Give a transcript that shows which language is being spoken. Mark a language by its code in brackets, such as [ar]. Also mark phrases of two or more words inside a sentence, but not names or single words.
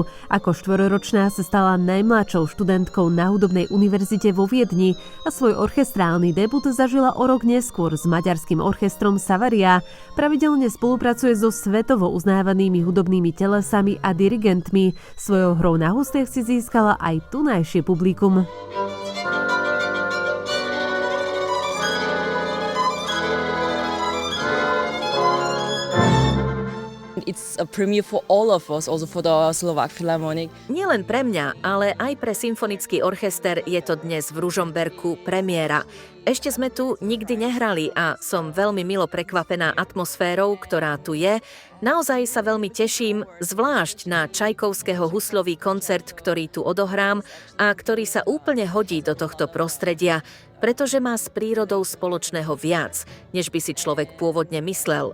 [sk] Ako 4-ročná sa stala najmladšou študentkou na hudobnej univerzite vo Viedni a svoj orchestrálny debut zažila o rok neskôr s maďarským orchestrom Savaria. Pravidelne spolupracuje so svetovo uznávanými hudobnými telesami a dirigentmi. Svojou hrou na husliach si získala aj tunajšie publikum. [en] It's a premiere for all of us, also for the Slovak Philharmonic. [sk] Nielen pre mňa, ale aj pre symfonický orchester je to dnes v Ružomberku premiéra. Ešte sme tu nikdy nehrali a som veľmi milo prekvapená atmosférou, ktorá tu je. Naozaj sa veľmi teším, zvlášť na Čajkovského huslový koncert, ktorý tu odohrám a ktorý sa úplne hodí do tohto prostredia, pretože má s prírodou spoločného viac, než by si človek pôvodne myslel.